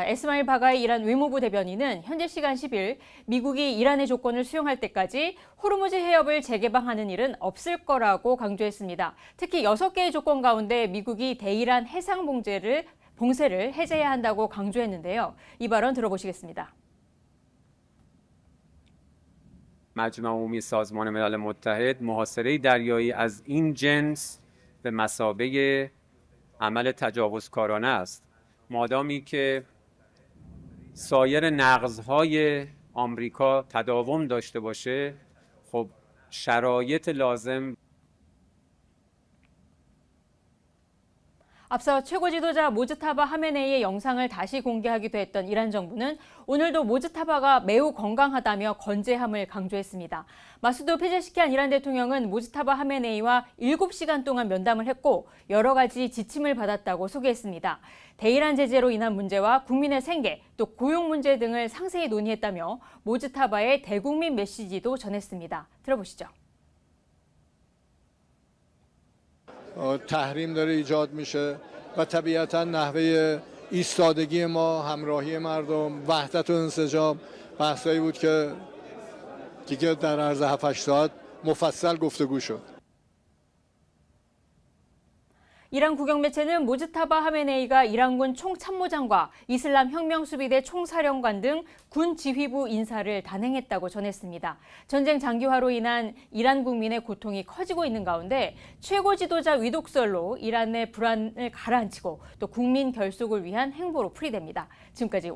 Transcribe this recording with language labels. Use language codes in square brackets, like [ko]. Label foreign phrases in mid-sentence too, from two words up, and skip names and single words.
[ko] 에스마일 바가이 이란 외무부 대변인은 현재 시간 10일 미국이 이란의 조건을 수용할 때까지 호르무즈 해협을 재개방하는 일은 없을 거라고 강조했습니다. 특히 6개의 조건 가운데 미국이 대이란 해상 봉쇄를 해제해야 한다고 강조했는데요. 이 발언 들어보시겠습니다. [fa] مجمع عمومی سازمان ملل متحد محاصره دریایی از این جنس به مثابه عمل تجاوزکارانه است. مادامی که سایر نقض‌های آمریکا تداوم داشته باشه خب شرایط لازم [ko] 앞서 최고 지도자 모즈타바 하메네이의 영상을 다시 공개하기도 했던 이란 정부는 오늘도 모즈타바가 매우 건강하다며 건재함을 강조했습니다. 마수드 페제시키안 이란 대통령은 모즈타바 하메네이와 7시간 동안 면담을 했고 여러 가지 지침을 받았다고 소개했습니다. 대이란 제재로 인한 문제와 국민의 생계, 또 고용 문제 등을 상세히 논의했다며 모즈타바의 대국민 메시지도 전했습니다. 들어보시죠. [fa] تحریم داره ایجاد میشه و طبیعتا نحوه ایستادگی ما همراهی مردم وحدت و انسجام بحثایی بود که دیگه در عرض 7-8 ساعت مفصل گفتگو شد. [ko] 이란 국영 매체는 모즈타바 하메네이가 이란군 총참모장과 이슬람 혁명수비대 총사령관 등 군 지휘부 인사를 단행했다고 전했습니다. 전쟁 장기화로 인한 이란 국민의 고통이 커지고 있는 가운데 최고 지도자 위독설로 이란의 불안을 가라앉히고 또 국민 결속을 위한 행보로 풀이됩니다.